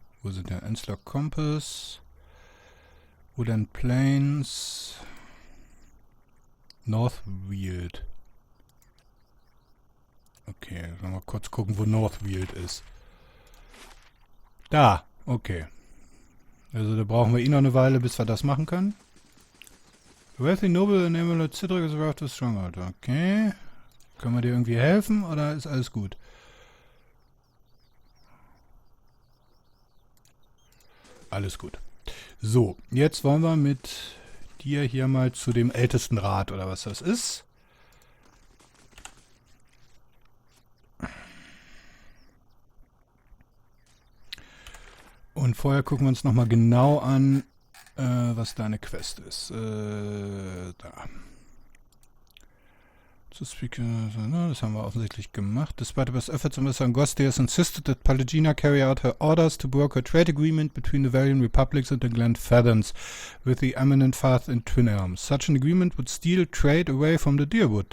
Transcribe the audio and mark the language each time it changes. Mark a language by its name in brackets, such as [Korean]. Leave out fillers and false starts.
[German] Wo sind der Ansler Compass? Woodland Plains? [English] Northweald. [German] Okay, sollen wir kurz gucken, wo Northweald ist. Da, okay. Also da brauchen wir noch eine Weile, bis wir das machen können. [English] Wealthy Noble and Emerald Cedric is arrived to Stronghold. Okay. [German] Können wir dir irgendwie helfen oder ist alles gut? Alles gut. So, jetzt wollen wir mit dir hier mal zu dem Ältestenrat oder was das ist. Und vorher gucken wir uns nochmal genau an, was deine Quest ist. Da. [English] To speak, [German] das haben wir offensichtlich gemacht. [English] Despite the best efforts of Mr. Angosti has insisted that Pallegina carry out her orders to broker a trade agreement between the Valiant Republics and the Glen Feathers with the eminent Fath in Twin Elms. Such an agreement would steal trade away from the Deerwood.